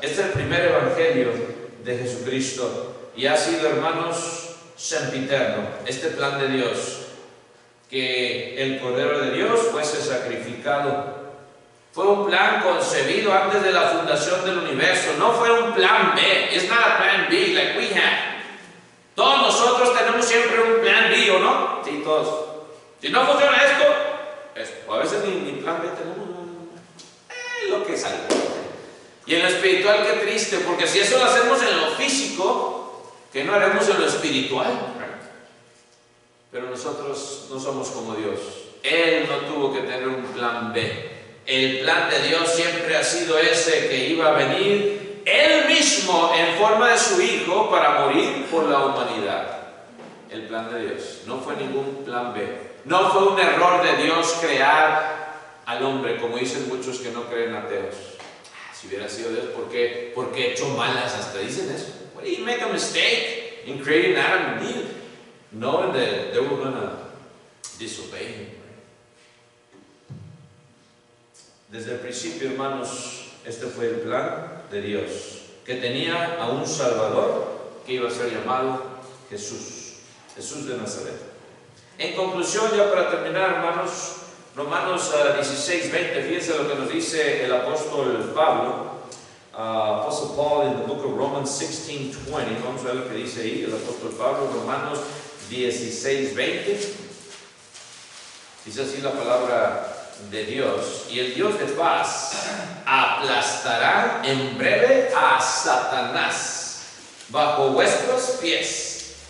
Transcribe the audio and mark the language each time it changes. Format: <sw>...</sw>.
<es>Este es el primer evangelio de Jesucristo y ha sido, hermanos, sempiterno, este plan de Dios, que el Cordero de Dios fuese sacrificado. Fue un plan concebido antes de la fundación del universo, no fue un plan B.</es> <en>It's not a plan B like we have.</en> <es>Todos nosotros tenemos siempre un plan B, ¿o no? Sí, todos. Si no funciona esto, a veces ni plan B tenemos, lo que sale. Y en lo espiritual, qué triste, porque si eso lo hacemos en lo físico, ¿qué no haremos en lo espiritual? Pero nosotros no somos como Dios. Él no tuvo que tener un plan B. El plan de Dios siempre ha sido ese, que iba a venir Él mismo en forma de su Hijo para morir por la humanidad. El plan de Dios. No fue ningún plan B. No fue un error de Dios crear al hombre, como dicen muchos que no creen ateos. Si hubiera sido Dios, ¿por qué he hecho malas? Hasta dicen eso.</es> <en>What, did he make a mistake in creating Adam and Eve, knowing that they were going to disobey him?</en> <es>Desde el principio, hermanos, este fue el plan de Dios, que tenía a un Salvador que iba a ser llamado Jesús, Jesús de Nazaret. En conclusión, ya para terminar, hermanos, Romanos 16:20, fíjense lo que nos dice el apóstol Pablo.</es> <en>Apostle Paul in the book of Romans 16:20.</en> <es>Vamos a ver lo que dice ahí el apóstol Pablo, Romanos 16:20. Dice así la palabra de Dios: y el Dios de paz aplastará en breve a Satanás bajo vuestros pies.</es>